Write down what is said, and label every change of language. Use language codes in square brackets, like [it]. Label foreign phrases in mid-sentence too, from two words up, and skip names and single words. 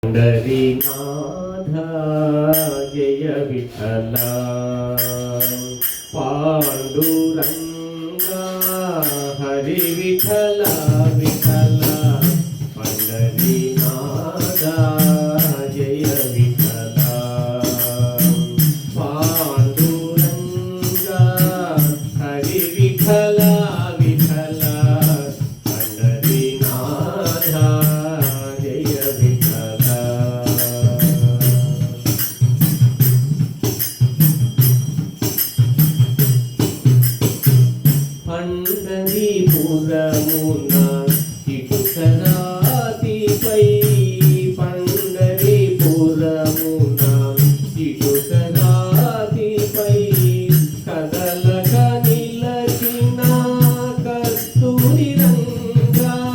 [mr] पंढरीनाथ जय विठ्ठल पांडुरंगा हरि विठ्ठल विठ्ठल पंढरीनाथ जय विठ्ठल पांडुरंगा हरि विठ्ठल विठ्ठल पंढरीनाथ जय विठ्ठल పండరీపురమున [te] ఇటుకరాతిపై పండరీపురమున ఇటుకరాతిపై కదలక నిలచిన కస్తూరి రంగా